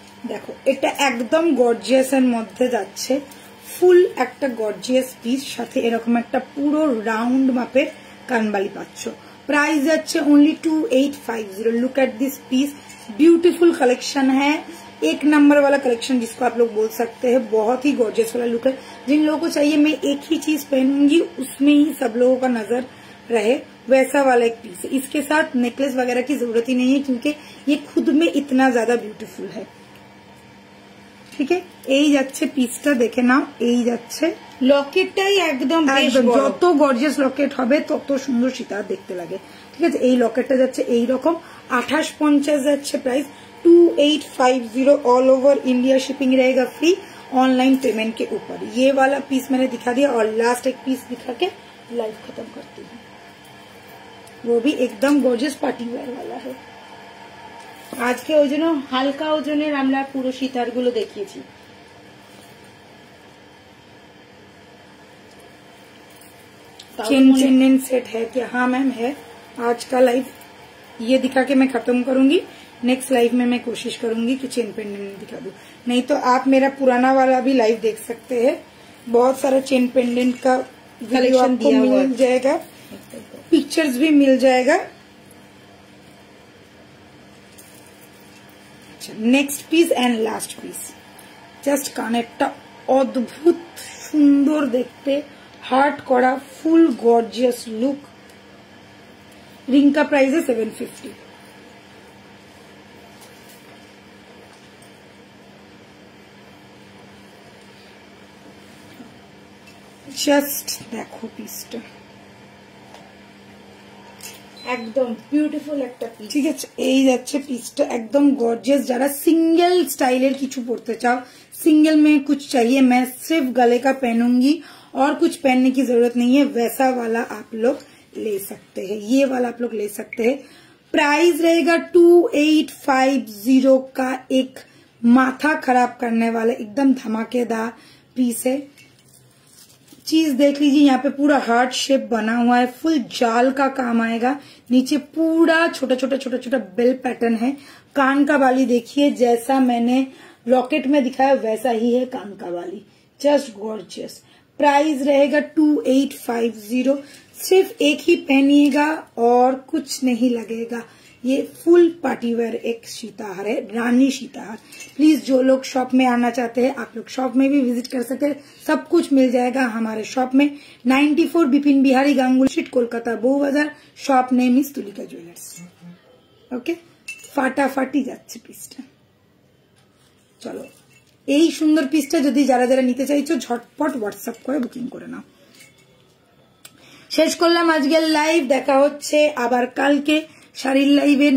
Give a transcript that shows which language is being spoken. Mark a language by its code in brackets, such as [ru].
[bn] দেখো, এটা একদম গর্জিয়াস এর মধ্যে যাচ্ছে, ফুল একটা গর্জিয়াস পিস, সাথে এরকম একটা পুরো রাউন্ড মাপের কানবালি পাচ্ছ। [hi] प्राइस [bn] যাচ্ছে [hi] only 2850। [en] look at this piece, [hi] beautiful collection है, एक नंबर वाला कलेक्शन जिसको आप लोग बोल सकते हैं, बहुत ही गॉर्जियस वाला लुक है। जिन लोगों को चाहिए मैं एक ही चीज पहनूंगी उसमें ही सब लोगों का नजर रहे, वैसा वाला एक पीस है। इसके साथ नेकलेस वगैरह की जरूरत ही नहीं है क्योंकि ये खुद में इतना ज्यादा ब्यूटीफुल है। [bn] ঠিক আছে, এই যাচ্ছে পিসটা, দেখে নাও। এই যাচ্ছে লকেটটাই একদম যত গর্জিয়াস লকেট হবে তত সুন্দর সীতাহার দেখতে লাগে। ঠিক আছে, এই লকেটটা যাচ্ছে এইরকম 2850 যাচ্ছে [hi] price, 2850 all over India, shipping रहेगा फ्री ऑनलाइन पेमेंट के ऊपर। ये वाला पीस मैंने दिखा दिया और लास्ट एक पीस दिखा के लाइव खत्म करती हूँ। वो भी एकदम गॉर्जियस पार्टी वेयर वाला है। [bn] আজকে ওই জন্য হালকা ওজনের আমরা পুরো সীতার গুলো দেখিয়েছি। [hi] चेन सेट है क्या? हाँ मैम है। आज का लाइव ये दिखा के मैं खत्म करूंगी, नेक्स्ट लाइव में मैं कोशिश करूंगी कि चेन पेंडेंट दिखा दूं, नहीं तो आप मेरा पुराना वाला भी लाइव देख सकते हैं। बहुत सारा चेन पेंडेंट का कलेक्शन आपको मिल जाएगा, पिक्चर्स भी मिल जाएगा। [en] next piece and last piece, [bn] just কানেরটা অদ্ভুত সুন্দর দেখতে, হার্ট করা, ফুল গর্জিয়াস লুক। [hi] रिंग का प्राइस है 750। [bn] জাস্ট দেখো পিসটা, একদম বিউটিফুল একটা পিস। ঠিক আছে, এই যাচ্ছে পিসটা একদম গর্জিয়াস। যারা [hi] सिंगल स्टाइलर [bn] কিছু পড়তে চাও, [hi] सिंगल में कुछ चाहिए, मैं सिर्फ गले का पहनूंगी और कुछ पहनने की जरूरत नहीं है, वैसा वाला आप लोग ले सकते हैं, ये वाला आप लोग ले सकते हैं। प्राइस रहेगा 2850 का। एक माथा खराब करने वाला एकदम धमाकेदार पीस है। चीज देख लीजिए, यहाँ पे पूरा हार्ट शेप बना हुआ है, फुल जाल का काम आएगा। नीचे पूरा छोटा छोटा छोटा छोटा बेल पैटर्न है। कान का बाली देखिए, जैसा मैंने लॉकेट में दिखाया वैसा ही है कान का बाली, जस्ट गॉर्जियस। प्राइस रहेगा 2850। सिर्फ एक ही पहनिएगा और कुछ नहीं लगेगा। ये फुल पार्टीवेयर एक सीताहार है, रानी सीताहार। प्लीज जो लोग शॉप में आना चाहते हैं, आप लोग शॉप में भी विजिट कर सकते हैं, सब कुछ मिल जाएगा हमारे शॉप में। 94 बिपिन बिहारी गांगुली स्ट्रीट, कोलकाता, बो बाजार। [en] Shop name is Tulika jewellers. [bn] Okay, ফাটাফাটি যাচ্ছে পিসটা। চলো, এই সুন্দর পিসটা যদি যারা যারা নিতে চাইছো ঝটপট হোয়াটসঅ্যাপ করে বুকিং করে নাও। শেষ করলাম আজকের লাইভ, দেখা হচ্ছে আবার কালকে শাড়ির লাইভে।